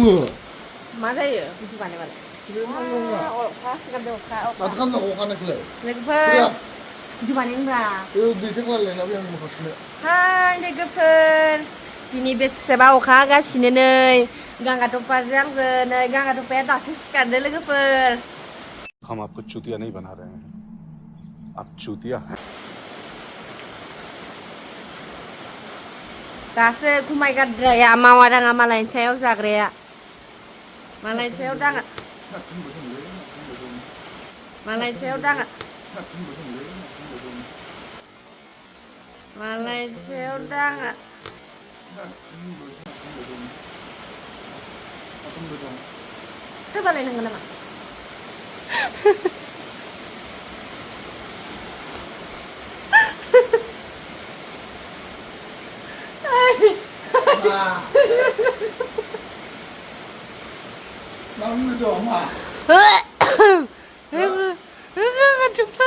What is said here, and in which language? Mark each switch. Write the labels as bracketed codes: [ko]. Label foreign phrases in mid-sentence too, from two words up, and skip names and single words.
[brx] मा जायो भिडिअ बानायबालाय अखा सिगारदो अखा माथो खालामनांगौ अखानायखौलाय लोगोफोर भिडिअ बानायनोब्रा दैथो खालायलायना बे आं माखासेनो हाय लोगोफोर दिनै बेसेबा अखा हागासिनो नै गांगा टप्पाजों आंजों नै गांगा टप्पाया दासो सिखारदो लोगोफोर [hi] हम आपको चूतिया नहीं बना रहे हैं आप चूतिया हैं [brx] दासो गुमायगारद्राया मावा दाङा मालायनि सायाव जाग्राया मालायनि सायाव दाङा मालायनि सायाव दाङा मालायनि सायाव दाङा सोरबालाय नंगौ नामा [vi] Mang người đó mà chụp sao